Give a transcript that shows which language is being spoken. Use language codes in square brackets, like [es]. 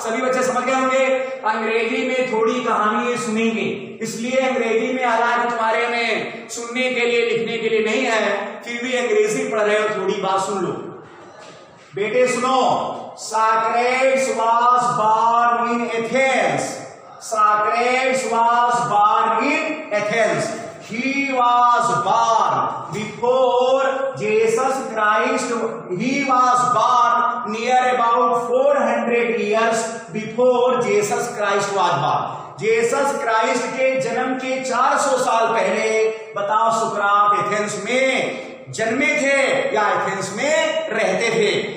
[hi] सभी बच्चे समझ गए होंगे? अंग्रेजी में थोड़ी कहानी सुनेंगे, इसलिए अंग्रेजी में हालांकि तुम्हारे में सुनने के लिए लिखने के लिए नहीं है, फिर भी अंग्रेजी पढ़ रहे हो, थोड़ी बात सुन लो। बेटे सुनो, [en] Socrates was born in Athens. Socrates was born in Athens. He was born before Jesus Christ. He was born near about 400 years before Jesus Christ was born. [hi] Jesus Christ के जन्म के 400 साल पहले बताओ सुकरात एथेंस में जन्मे थे या एथेंस में रहते थे?